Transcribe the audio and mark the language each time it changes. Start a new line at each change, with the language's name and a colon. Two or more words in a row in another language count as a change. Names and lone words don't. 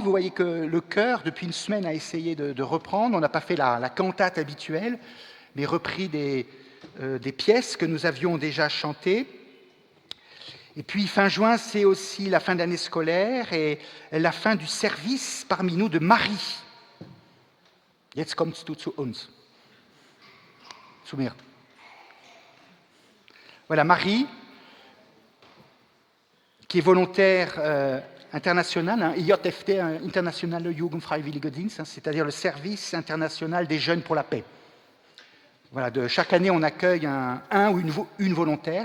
French: Vous voyez que le chœur, depuis une semaine, a essayé de reprendre. On n'a pas fait la cantate habituelle, mais repris des pièces que nous avions déjà chantées. Et puis fin juin, c'est aussi la fin d'année scolaire et la fin du service parmi nous de Marie.
German: Jetzt kommst du zu uns. Zu mir.
French: Voilà, Marie, qui est volontaire international, hein, IJFT,
German: Internationale Jugendfreiwilligendienst,
French: hein, c'est-à-dire le service international des jeunes pour la paix. Voilà, chaque année, on accueille un ou une volontaire.